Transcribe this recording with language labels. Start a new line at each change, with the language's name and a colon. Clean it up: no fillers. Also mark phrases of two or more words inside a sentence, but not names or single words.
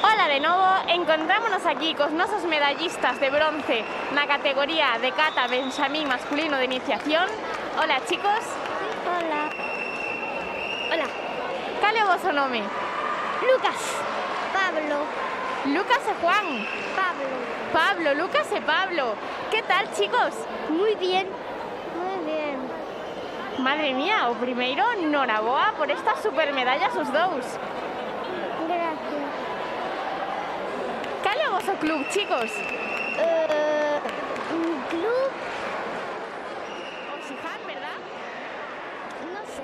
Galician: de novo, encontrámonos aquí cos nosos medallistas de bronce na categoría de kata benxamín masculino de iniciación.
Spanish: Hola, chicos. Hola. Hola.
Galician: Cal é o voso nome? Lucas. Pablo. Lucas e Juan. Pablo. Pablo, Lucas e Pablo.
Spanish: Que tal, chicos? Muy bien. Muy bien. Madre mía,
Galician: o primeiro, noraboa por estas supermedallas os dous.
Spanish: Gracias.
Galician: Cal é o voso club, chicos?
Spanish: Mi club, O Xihan, verdad? no sé.